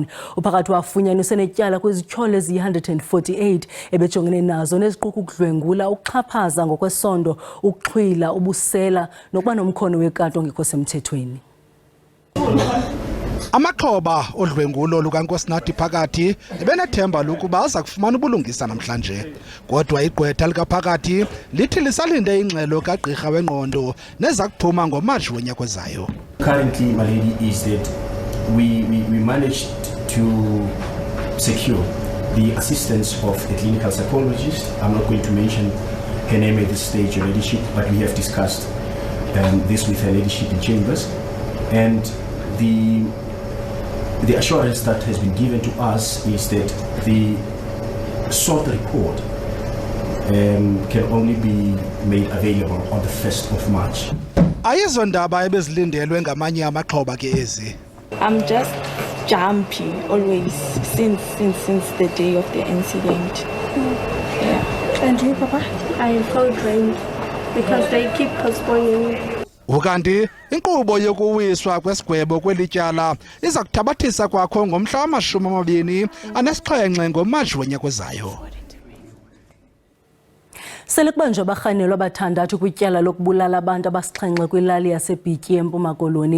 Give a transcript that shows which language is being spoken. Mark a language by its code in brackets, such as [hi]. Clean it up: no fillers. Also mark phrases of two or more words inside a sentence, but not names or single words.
[xh] Uphakathi wafunyaniswe netyala kwizityholo eziyi-148 ebejongene nazo neziquka ukudlwengula, ukuxhaphaza ngokwesondo, ukuxhwila, ubusela nokuba nomkhono wekati ongekho semthethweni. Amaxhoba odlwengulo lukaNkosinathi phakathi ebenethemba lokuba aza kufumana ubulungisa namhlanje, kodwa igqwetha likaphakathi lithi lisalinde ingxelo kagqirha wengqondo neza kuphuma ngoMatshi wonyak'ozayo. [en] Currently, my lady, is that we managed to secure the assistance of a clinical psychologist. I'm not going to mention her name at this stage, your ladyship, but we have discussed this with her ladyship in chambers, and the assurance that has been given to us is that the SWOT report can only be made available on the 1st of March. [xh] Ayizo ndaba ebezilindelwe ngamanye amaxhoba ke ezi. [en] I'm just jumpy always since the day of the incident. Yeah. And you, Papa? I felt drained because they keep postponing. [xh] Ukanti inkqubo yokuwiswa kwesigwebo kwelityala iza kuthabathisa kwakho ngomhla wama-27 ngoMatshi wonyak'ozayo. Sele kubanjwe abarhanelwa abathandathu kwityala lokubulala abantu abasixhenxe kwilali yaseBhityi eMpuma Koloni.